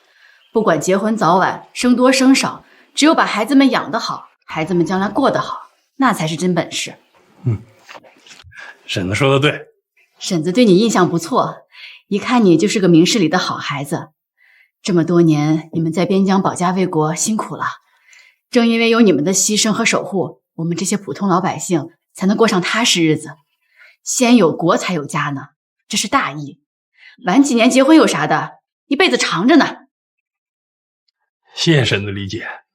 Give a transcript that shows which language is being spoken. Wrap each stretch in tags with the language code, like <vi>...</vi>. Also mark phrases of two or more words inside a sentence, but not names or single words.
<zh>不管結婚早晚，生多生少，只有把孩子們養得好，孩子們將來過得好，那才是真本事。婶子說的對，婶子對你印象不錯，一看你就是個明事理的好孩子。這麼多年，你們在邊疆保家衛國辛苦了，正因為有你們的犧牲和守護，我們這些普通老百姓才能過上踏實日子，先有國才有家呢，這是大義。晚幾年結婚有啥的，一輩子長着呢。謝謝嬸子理解。</zh>